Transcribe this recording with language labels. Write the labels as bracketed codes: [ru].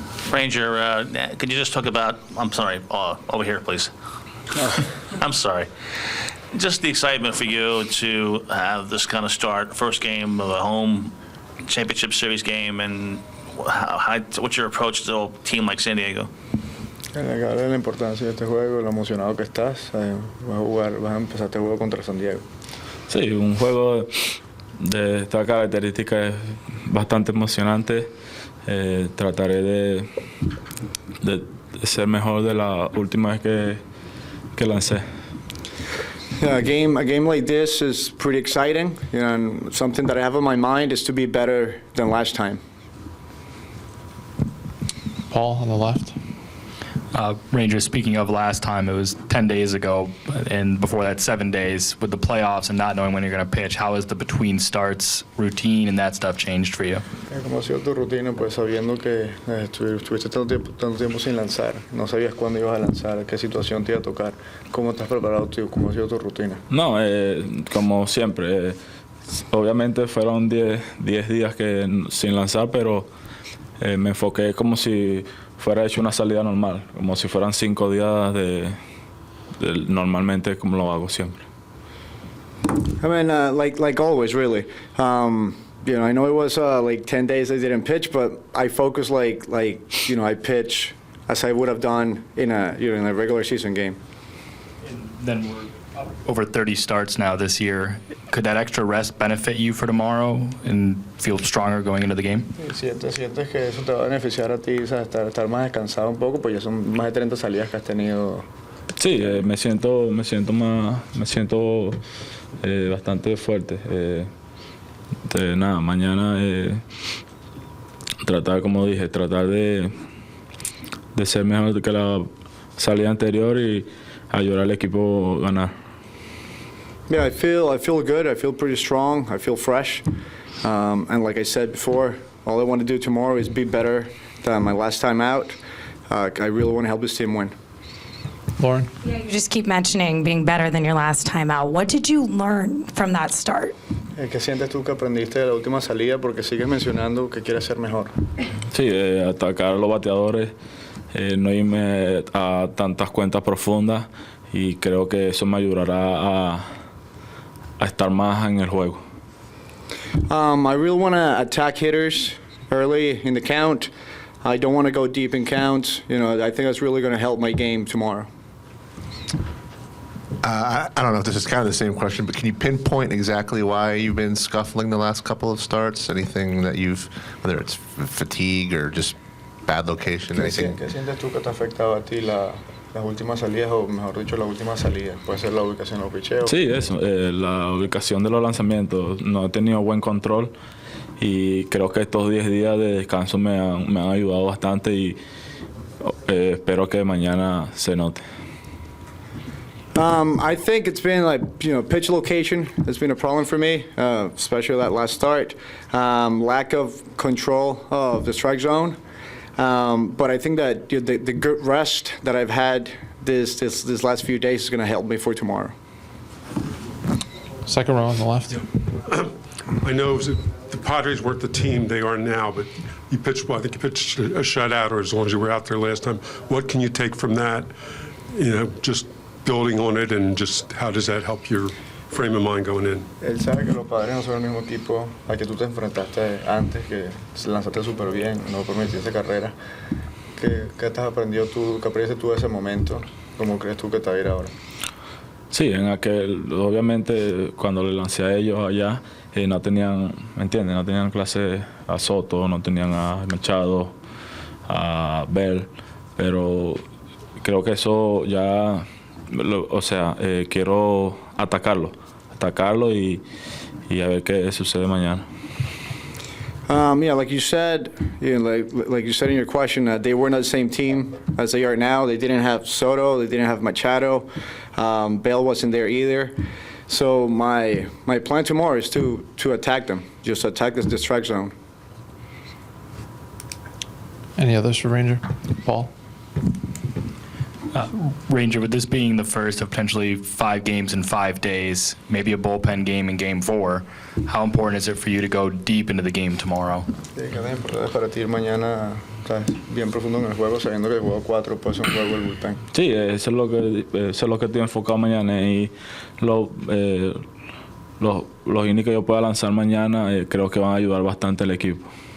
[en] Ranger, could you just talk about, I'm sorry, over here, please. I'm sorry. Just the excitement for you to have this kind of start, first game of a home championship series game, and what's your approach to a team like San Diego? [es] La importancia de este juego, lo emocionado que estás. Vas a empezar este juego contra San Diego. Sí, un juego de esta característica es bastante emocionante. Trataré de ser mejor de la última vez que lancé. [en] Yeah, a game like this is pretty exciting, and something that I have on my mind is to be better than last time. Paul on the left. Rangers, speaking of last time, it was 10 days ago, and before that 7 days. With the playoffs and not knowing when you're going to pitch, how has the between starts routine and that stuff changed for you? [es] ¿Cómo ha sido tu rutina, pues sabiendo que estuviste tanto tiempo sin lanzar, no sabías cuándo ibas a lanzar, qué situación te iba a tocar, cómo estás preparado tú, cómo ha sido tu rutina? No, como siempre, obviamente fueron 10 días sin lanzar, pero me enfoqué como si fuera hecho una salida normal, como si fueran 5 días de normalmente como lo hago siempre. [en] I mean, like always, really. I know it was like 10 days I didn't pitch, but I focus like I pitch as I would have done in a regular season game. Then we're over 30 starts now this year. Could that extra rest benefit you for tomorrow and feel stronger going into the game? [es] ¿Sientes que eso te va a beneficiar a ti, estar más descansado un poco, pues ya son más de 30 salidas que has tenido? Sí, me siento bastante fuerte. Nada, mañana tratar de ser mejor que la salida anterior y ayudar al equipo a ganar. [en] Yeah, I feel good. I feel pretty strong. I feel fresh. And like I said before, all I want to do tomorrow is be better than my last time out. I really want to help this team win. Lauren? Yeah, you just keep mentioning being better than your last time out. What did you learn from that start? [es] ¿Qué sientes tú que aprendiste de la última salida? Porque sigues mencionando que quieres ser mejor. Sí, atacar a los bateadores, no irme a tantas cuentas profundas, y creo que eso me ayudará a estar más en el juego. [en] I really want to attack hitters early in the count. I don't want to go deep in counts. I think that's really going to help my game tomorrow. I don't know if this is kind of the same question, but can you pinpoint exactly why you've been scuffling the last couple of starts? Anything that whether it's fatigue or just bad location, anything? [es] ¿Qué sientes tú que te ha afectado a ti las últimas salidas, o mejor dicho, la última salida? Puede ser la ubicación de los picheos. Sí, eso, la ubicación de los lanzamientos. No he tenido buen control, y creo que estos 10 días de descanso me han ayudado bastante, y espero que mañana se note. [en] I think it's been pitch location has been a problem for me, especially that last start. Lack of control of the strike zone. But I think that the good rest that I've had this last few days is going to help me for tomorrow. Second row on the left. I know the Padres weren't the team they are now, but you pitched, well, I think you pitched a shutout, or as long as you were out there last time. What can you take from that? Just building on it, and just how does that help your frame of mind going in? [es] Él sabe que los Padres no son el mismo equipo al que tú te enfrentaste antes, que lanzaste súper bien, no permitiste carrera. ¿Qué has aprendido tú, qué aprendiste tú de ese momento? ¿Cómo crees tú que te va a ir ahora? Sí, en aquel, obviamente, cuando le lancé a ellos allá, no tenían, ¿me entiendes? No tenían clase a Soto, no tenían a Machado, a Bell, pero creo que eso ya, o sea, quiero atacarlo y a ver qué sucede mañana. [en] Yeah, like you said, like you said in your question, they were not the same team as they are now. They didn't have Soto, they didn't have Machado, Bell wasn't there either. So my plan tomorrow is to attack them, just attack the strike zone. Any others for Ranger? Paul? Ranger, with this being the first of potentially 5 games in 5 days, maybe a bullpen game in Game 4, how important is it for you to go deep into the game tomorrow? [es] Sí, que es importante para ti ir mañana, ¿sabes? Bien profundo en el juego, sabiendo que el juego 4 puede ser un juego del bullpen. Sí, eso es lo que estoy enfocado mañana y los innings que yo pueda lanzar mañana creo que van a ayudar bastante al equipo.